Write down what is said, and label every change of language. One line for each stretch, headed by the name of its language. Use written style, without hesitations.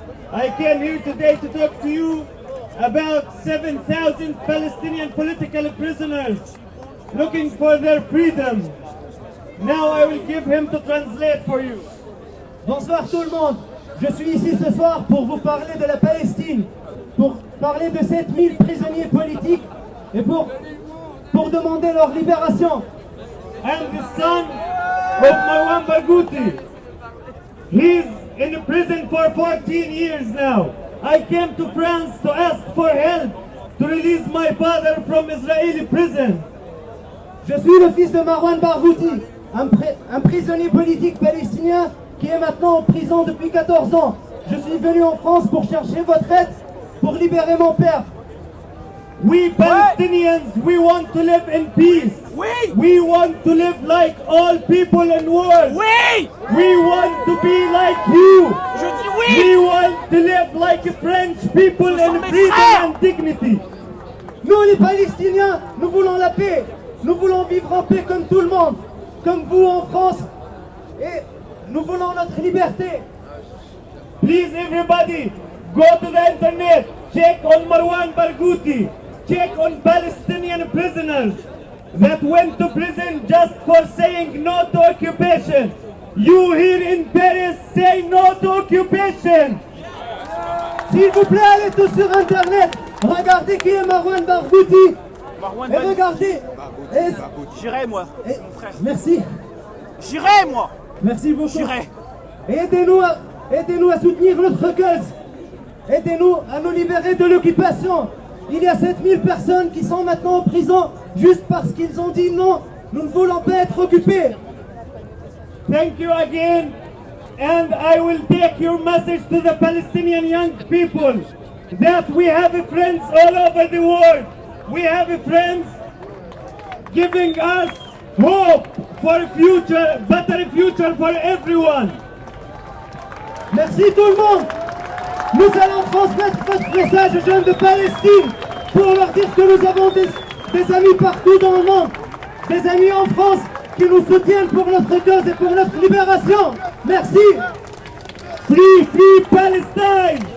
English: I came here today to talk to you about 7,000 Palestinian political prisoners looking for their freedom. Now I will give him to translate for you.
French: Bonsoir tout le monde. Je suis ici ce soir pour vous parler de la Palestine, pour parler de 7000 prisonniers politiques et pour demander leur libération.
English: I'm the son of Marwan Barghouti. He's in prison for 14 years now. I came to France to ask for help to release my father from Israeli prison.
French: Je suis le fils de Marwan Barghouti, un prisonnier politique palestinien qui est maintenant en prison depuis 14 ans. Je suis venu en France pour chercher votre aide pour libérer mon père.
English: We Palestinians, we want to live in peace. We want to live like all people in the world. We want to be like you. We want to live like French people in freedom and dignity.
French: Nous les Palestiniens, nous voulons la paix. Nous voulons vivre en paix comme tout le monde, comme vous en France. Et nous voulons notre liberté.
English: Please everybody, go to the internet, check on Marwan Barghouti, check on Palestinian prisoners that went to prison just for saying no to occupation. You here in Paris say no to occupation.
French: S'il vous plaît, allez tous sur internet, regardez qui est Marwan Barghouti. Et regardez. J'irai moi, c'est mon frère. Merci. J'irai moi. Merci beaucoup. J'irai. Et aidez-nous à soutenir notre cause. Aidez-nous à nous libérer de l'occupation. Il y a 7000 personnes qui sont maintenant en prison juste parce qu'ils ont dit non, nous ne voulons pas être occupés.
English: Thank you again, and I will take your message to the Palestinian young people that we have friends all over the world. We have friends giving us hope for a future, better future for everyone.
French: Merci tout le monde. Nous allons transmettre votre message aux jeunes de Palestine pour leur dire que nous avons des amis partout dans le monde, des amis en France qui nous soutiennent pour notre cause et pour notre libération. Merci.
English: Free, free Palestine.